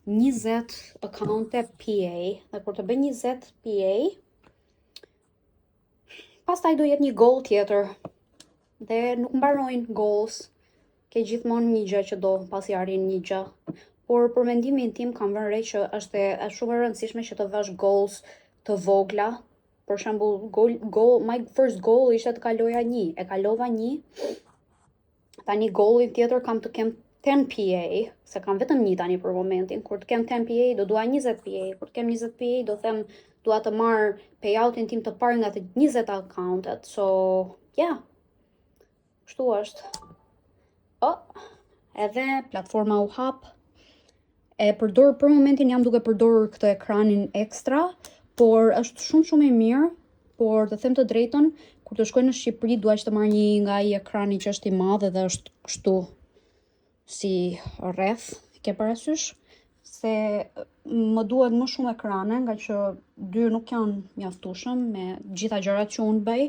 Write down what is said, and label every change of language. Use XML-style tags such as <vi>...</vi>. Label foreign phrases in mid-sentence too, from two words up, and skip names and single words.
<sq>20 account-e PA, dhe kur të bëj 20 PA, pastaj do jetë një goal tjetër, dhe nuk mbarojnë goals, ke gjithmonë një gjë që do pasi arrin një gjë. Por për mendimin tim kam vënë re që është shumë e rëndësishme që të vash goals të vogla. Për shembull,</sq> <en>my first goal</en> <sq>ishte të kaloja 1, e kalova 1. Tani goalin tjetër kam të kem 10 PA, se kam vetëm 1 tani për momentin. Kur të kem 10 PA do dua 20 PA, kur të kem 20 PA do them dua të marr payoutin tim të parë nga të 20 accountet.</sq> <en>So, yeah.</en> <sq>Kështu është. Edhe platforma u hap. E përdor për momentin, jam duke përdorur këtë ekranin ekstra, por është shumë i mirë, por të them të drejtën, kur të shkoj në Shqipëri dua që të marr një nga ai ekrani që është i madh dhe është kështu si rreth, ke parasysh, se më duhet më shumë ekrane, nga që 2 nuk janë mjaftueshëm me gjitha gjërat që unë bëj.</sq>